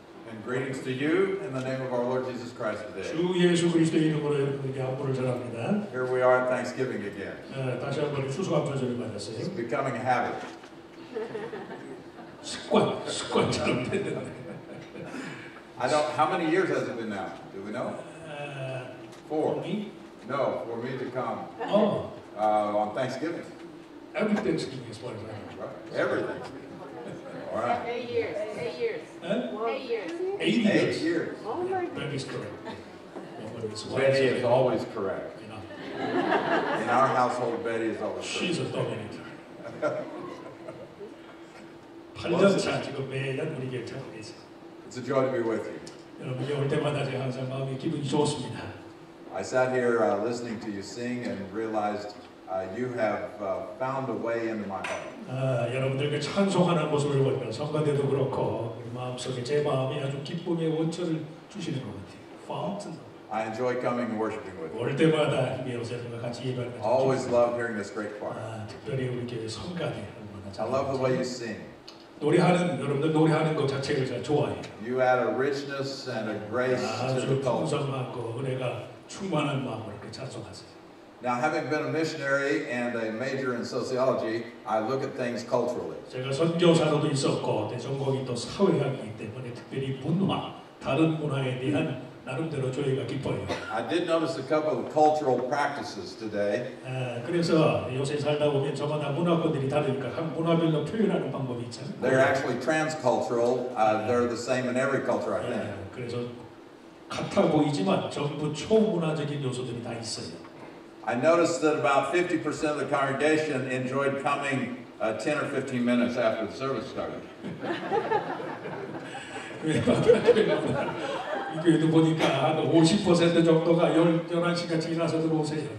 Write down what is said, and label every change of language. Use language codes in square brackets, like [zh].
[en] And greetings to you in the name of our Lord Jesus Christ today. [ko] 주 예수 그리스도의 이름으로 여러분에게 안부를 전합니다. [en] Here we are at Thanksgiving again. [ko] 다시 한번 추수감사절을 맞았어요. [en] It's becoming a habit. [ko] 습관처럼 됐는데. [en] How many years has it been now? Do we know? 4. Me? No, for me to come Oh. on Thanksgiving. Every Thanksgiving is what I know. Right. Everything. All right. 8 years. 8 years. Huh? 8 years. 8 years. 8 years. Oh my God. That is correct. Betty is always correct. You know, In our household, Betty is always she's correct. a dominator. [ko] 8년차 지금 매년 우리 교회 찾고 계세요. [en] It's a joy to be with you. [ko] 여러분이 올 때마다 제가 항상 마음이 기분이 좋습니다. [en] I sat here listening to you sing and realized you have found a way into my heart. [ko] 여러분들께 찬송하는 모습을 보면 성가대도 그렇고 마음속에 제 마음이 아주 기쁨의 원천을 주시는 것 같아요. [en] Fountain. I enjoy coming and worshiping with you. [ko] 올 때마다 힘이 오세요. 같이 예배하는 거. [en] Always love hearing this great choir. [ko] 특별히 우리 교회 성가대 [en] I love the way you sing. [ko] 여러분들 노래하는 것 자체를 제가 좋아해요. [en] You add a richness and a grace to the [ko] 아주 [en] culture. [ko] 풍성하고 은혜가 충만한 마음으로 이렇게 찬송하세요. [en] Now, having been a missionary and a major in sociology, I look at things culturally. [ko] 제가 선교사로도 있었고 전공이 또 사회학이기 때문에 특별히 문화, 다른 문화에 대한 나름대로 조예가 깊어요. [en] I did notice a couple of cultural practices today. [ko] 그래서 요새 살다 보면 저마다 문화권들이 다르니까 각 문화별로 표현하는 방법이 있잖아요. [en] They're actually transcultural. They're the same in every culture, I think. [ko] 그래서 같아 보이지만 전부 초문화적인 요소들이 다 있어요. [en] I noticed that about 50% of the congregation enjoyed coming 10 or 15 minutes after the service started. [ko] 이 교회도 보니까 한 50% 정도가 11시가 지나서 들어오세요.